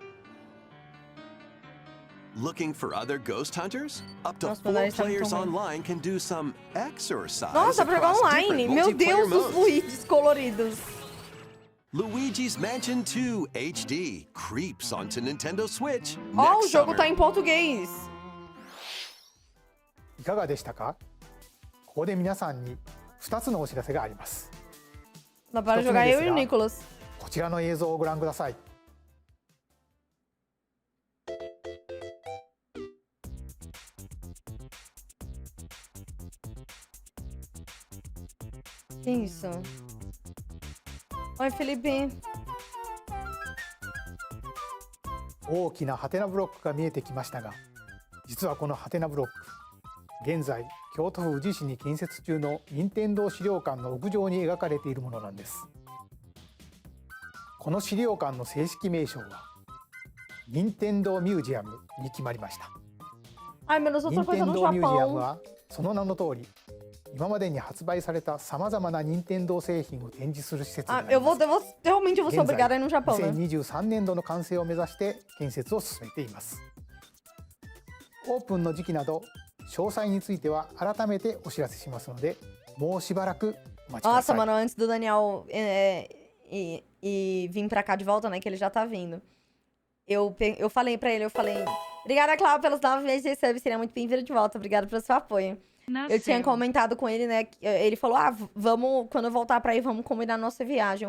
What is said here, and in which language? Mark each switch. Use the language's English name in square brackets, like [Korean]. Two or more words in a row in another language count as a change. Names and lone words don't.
[English] Looking for other ghost hunters? Up to [Portuguese] Nossa, [English] 4 [Portuguese] mas eles são [English] players [Portuguese] muito ruins. [English] online can do some exercise [Portuguese] Nossa, pra jogar [English] across online. different [Portuguese] Meu [English] multiplayer [Portuguese] Deus, os [English] modes. [Portuguese] Luigis coloridos. [English] Luigi's Mansion 2 HD creeps onto Nintendo Switch [Portuguese] Ó, o [English] next [Portuguese] jogo [English] summer. [Portuguese] tá em português. [Japanese] いかがでしたか？ここで皆さんに2つのお知らせがあります。 [Portuguese] Dá para [Japanese] 一つ [Portuguese] jogar [Japanese] 目 [Portuguese] eu [Japanese] です [Portuguese] e o [Japanese] が [Portuguese] Nicolas. [Japanese] こちらの映像をご覧ください。 [Portuguese] Que isso? Oi, Felipe. [Japanese] 大きなハテナブロックが見えてきましたが、実はこのハテナブロック、現在京都府宇治市に建設中の任天堂資料館の屋上に描かれているものなんです。この資料館の正式名称は任天堂ミュージアムに決まりました。 [Portuguese] Ai, meu Deus, outra [Japanese] 任 [Portuguese] coisa [Japanese] 天 [Portuguese] do [Japanese] 堂ミュージアム [Portuguese] Japão. [Japanese] はその名の通り、今までに発売されたさまざまな任天堂製品を展示する施設に [Portuguese] Ah, [Japanese] なります。 [Portuguese] realmente eu vou ser [Japanese] 現在 [Portuguese] obrigada a ir no Japão, né? [Japanese] 2023 年度の完成を目指して建設を進めています。オープンの時期など詳細については改めてお知らせしますので、もうしばらくお待ちくだ [Portuguese] Nossa, [Japanese] さい。 [Portuguese] mano, antes do Daniel vir pra cá de volta, né? Que ele já tá vindo. Eu falei pra ele, obrigada, Cláudio, pelos 9 meses de sub, seria muito bem-vindo de volta, obrigada pelo seu apoio. Eu tinha comentado com ele, né? Ele falou, vamos, quando eu voltar pra aí, vamos combinar nossa viagem.